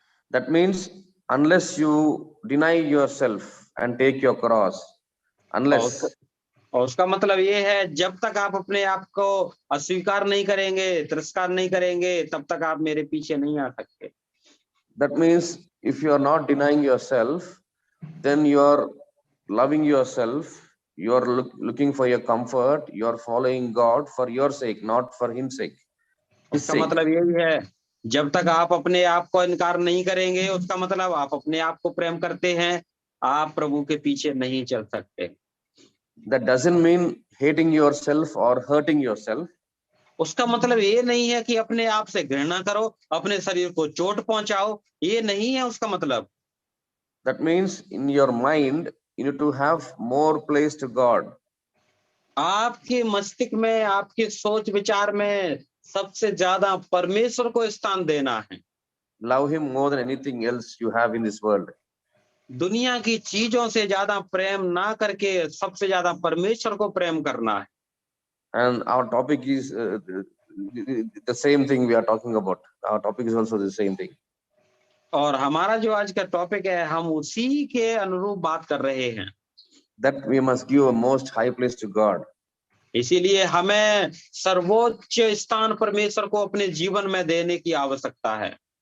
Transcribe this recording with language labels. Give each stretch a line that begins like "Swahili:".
English: That means unless you deny yourself and take your cross, unless.
Hindi: और उसका मतलब ये है, जब तक आप अपने आप को अस्वीकार नहीं करेंगे, तिरस्कार नहीं करेंगे, तब तक आप मेरे पीछे नहीं आ सकते।
English: That means if you are not denying yourself, then you are loving yourself, you are looking for your comfort, you are following God for your sake, not for his sake.
Hindi: उसका मतलब यही है, जब तक आप अपने आप को इनकार नहीं करेंगे, उसका मतलब आप अपने आप को प्रेम करते हैं, आप प्रभु के पीछे नहीं चल सकते।
English: That doesn't mean hating yourself or hurting yourself.
Hindi: उसका मतलब ये नहीं है कि अपने आप से घृणा करो, अपने शरीर को चोट पहुंचाओ, ये नहीं है उसका मतलब।
English: That means in your mind you need to have more place to God.
Hindi: आपके मस्तिष्क में, आपके सोच विचार में सबसे ज्यादा परमेश्वर को स्थान देना है।
English: Love him more than anything else you have in this world.
Hindi: दुनिया की चीजों से ज्यादा प्रेम ना करके सबसे ज्यादा परमेश्वर को प्रेम करना है।
English: And our topic is the same thing we are talking about. Our topic is also the same thing.
Hindi: और हमारा जो आज का टॉपिक है, हम उसी के अनुरूप बात कर रहे हैं।
English: That we must give a most high place to God.
Hindi: इसीलिए हमें सर्वोच्च स्थान परमेश्वर को अपने जीवन में देने की आवश्यकता है।